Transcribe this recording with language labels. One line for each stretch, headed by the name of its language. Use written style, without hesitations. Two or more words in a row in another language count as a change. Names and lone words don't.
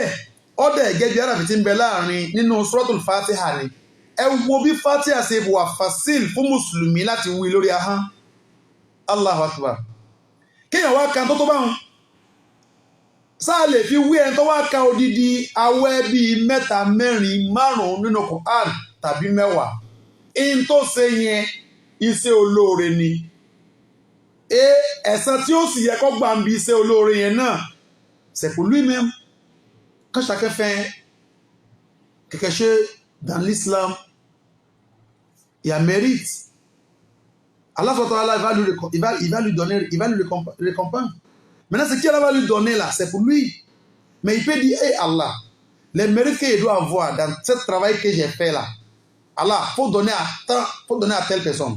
Yoruba: ọ̀dẹ̀ gẹ́gẹ́ bí àràfi tí ń bẹ láàrin nínú suratul Fatiha ni ẹ wo bí Fatiha ṣe wà fasil fún mùsùlùmí láti wí lórí ahọ́n
Arabic: الله أكبر
Yoruba: kéèyàn wá kan tó báwọn sáà lè fi wí ẹni tó wá ka odidi awẹ́ bíi 3 4 5 nínú Quran tàbí 10 in tó ṣe yẹn iṣẹ́ olóore ni ẹ̀san tí ó sì yẹ kó gbà ń bi iṣẹ́ olóore yẹn náà
French: c'est pour lui-même quand chacun fait quelque chose dans l'islam il y a mérite. Allah il va lui donner, il va lui récompenser. Maintenant, ce qu'Allah va lui donner là, c'est pour lui. Mais il peut dire, hey Allah, les mérites qu'il doit avoir dans ce travail que j'ai fait là, Allah, faut donner à telle personne.